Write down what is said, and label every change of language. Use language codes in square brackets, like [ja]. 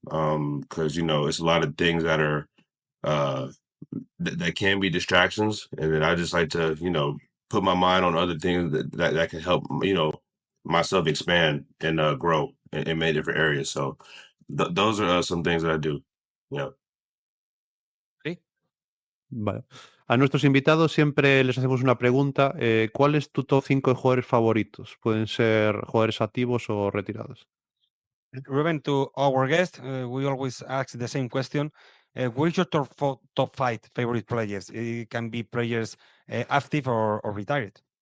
[en] Because it's a lot of things that are uh that can be distractions, and then I just like to put my mind on other things that can help myself expand and grow in many different areas. So those are some things that I do. Yeah. [es] Sí. Vale. A nuestros invitados siempre les hacemos una pregunta. ¿Cuál es tu top 5 de jugadores favoritos? Pueden ser jugadores activos o retirados. [en] Ruben, to our guest, we always ask the same question. What is your top 5 favorite players? It can be players active or retired.